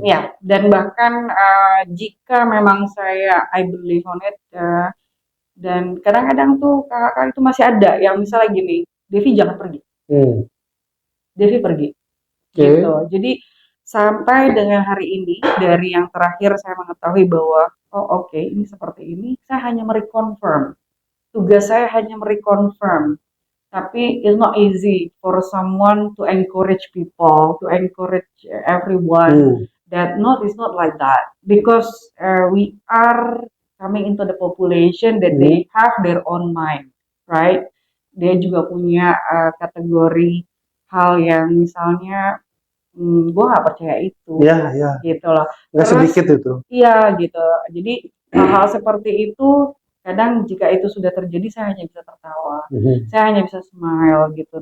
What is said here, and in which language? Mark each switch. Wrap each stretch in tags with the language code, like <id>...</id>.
<id>Ya, dan bahkan jika memang</id> <en>I believe on it,</en> <id>dan kadang-kadang tuh kakak itu masih ada yang misalnya gini, Devi jangan pergi, Devi pergi, gitu. Jadi sampai dengan hari ini dari yang terakhir saya mengetahui bahwa oh oke, ini seperti ini, saya hanya mereconfirm. Tugas saya hanya mereconfirm.</id> <en>Tapi it's not easy for someone to encourage people, to encourage everyone that it's not like that because we are coming into the population that they have their own mind, right?</en> <id>Dia juga punya kategori hal yang misalnya gue nggak percaya itu, gitu loh. Nggak sedikit itu. Iya gitu. Jadi hal-hal seperti itu kadang jika itu sudah terjadi saya hanya bisa tertawa, saya hanya bisa smile gitu.</id>